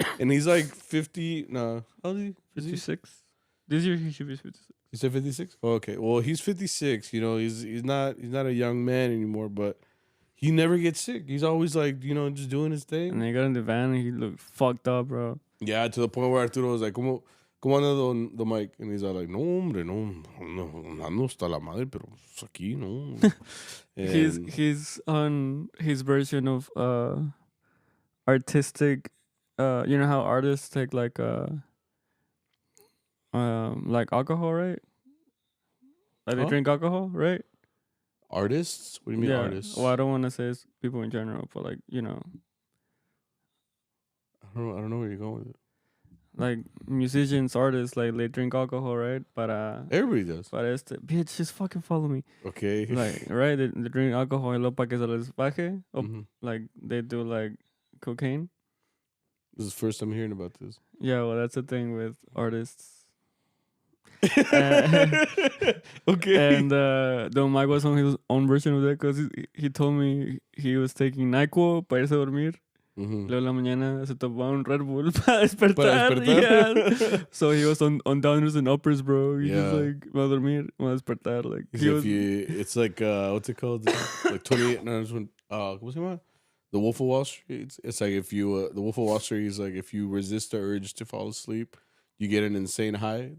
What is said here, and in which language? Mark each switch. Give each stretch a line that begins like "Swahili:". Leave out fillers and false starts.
English: And he's like 50. Nah, how old is he? 56. This year he should be 56. He said 56. Oh, okay. Well, he's 56. You know, he's not a young man anymore, but he never gets sick. He's always like, you know, just doing his thing. And then he got in the van and he looked fucked up, bro. Yeah, to the point where Arturo was like,
Spanish: ¿Cómo anda
English: the Mike? And he's all like,
Spanish: no, hombre, no está la madre, pero aquí, no.
English: He's on his version of artistic, you know how artists take like alcohol, right? Like they drink alcohol, right? Artists? What do you mean artists? Well, I don't want to say it's people in general, but like, you know. I don't know where you're going with it. Like musicians, artists, like they drink alcohol, right? But everybody does. But bitch, just fucking follow me. Okay. Like, right? They drink alcohol
Spanish: y luego para que se les baje.
English: Like they do like cocaine. This is the first time hearing about this. Yeah, well, that's the thing with artists. Okay. And Don Mike was on his own version of that because he told me he was taking NyQuil
Spanish: para irse a dormir. Luego en la mañana se tomaba un Red Bull para despertar.
English: Yeah. So he was on downers and uppers, bro. He just like,
Spanish: va a dormir, va a despertar. Like,
English: it's like, what's it called? Like 28,
Spanish: ¿cómo se llama?
English: The Wolf of Wall Street. It's like if you, the Wolf of Wall Street is like if you resist the urge to fall asleep, you get an insane high.